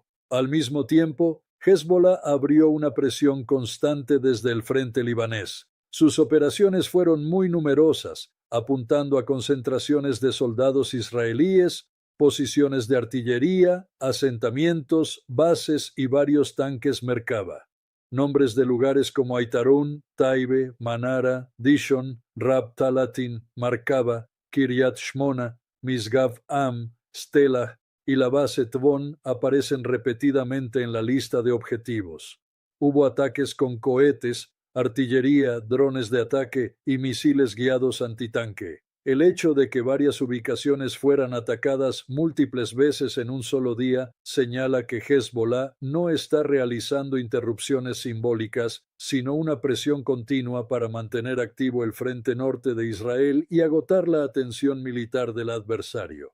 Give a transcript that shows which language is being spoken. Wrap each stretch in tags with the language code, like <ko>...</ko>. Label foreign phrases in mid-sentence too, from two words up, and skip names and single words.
<es>Al mismo tiempo, Hezbollah abrió una presión constante desde el frente libanés. Sus operaciones fueron muy numerosas, apuntando a concentraciones de soldados israelíes, posiciones de artillería, asentamientos, bases y varios tanques Merkava. Nombres de lugares como Aitarun, Taibe, Manara, Dishon, Rab Talatin, Markava, Kiryat Shmona, Misgav Am, Stela y la base Tvon aparecen repetidamente en la lista de objetivos. Hubo ataques con cohetes, artillería, drones de ataque y misiles guiados antitanque. El hecho de que varias ubicaciones fueran atacadas múltiples veces en un solo día señala que Hezbollah no está realizando interrupciones simbólicas, sino una presión continua para mantener activo el frente norte de Israel y agotar la atención militar del adversario.</es>